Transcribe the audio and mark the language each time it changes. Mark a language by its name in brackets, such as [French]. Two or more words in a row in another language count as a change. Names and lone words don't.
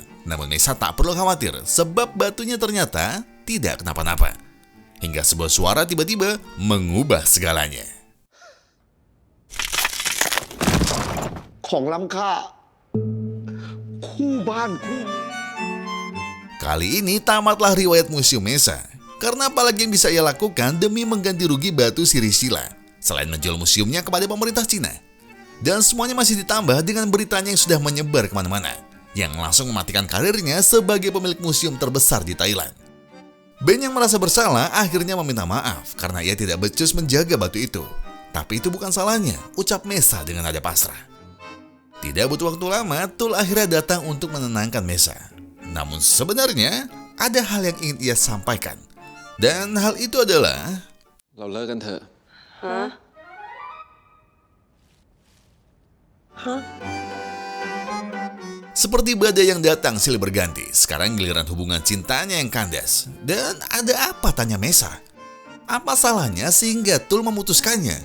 [Indonesian] Namun Mesa tak perlu khawatir sebab batunya ternyata tidak kenapa-napa. Hingga sebuah suara tiba-tiba mengubah segalanya. [Thai] ของล้ำค่าคู่บ้านคู่ [Indonesian] Kali ini tamatlah riwayat Museum Mesa. Karena apalagi yang bisa ia lakukan demi mengganti rugi batu Sirisila selain menjual museumnya kepada pemerintah Cina. Dan semuanya masih ditambah dengan beritanya yang sudah menyebar kemana-mana, yang langsung mematikan karirnya sebagai pemilik museum terbesar di Thailand. Ben yang merasa bersalah akhirnya meminta maaf karena ia tidak becus menjaga batu itu. Tapi itu bukan salahnya, ucap Mesa dengan nada pasrah. Tidak butuh waktu lama, Tul akhirnya datang untuk menenangkan Mesa. Namun sebenarnya ada hal yang ingin ia sampaikan. Dan hal itu adalah... [Thai] เราเลิกกันเถอะ [Indonesian] Seperti badai yang datang silih berganti, sekarang giliran hubungan cintanya yang kandas. Dan ada apa, tanya Mesa? Apa salahnya sehingga Tul memutuskannya?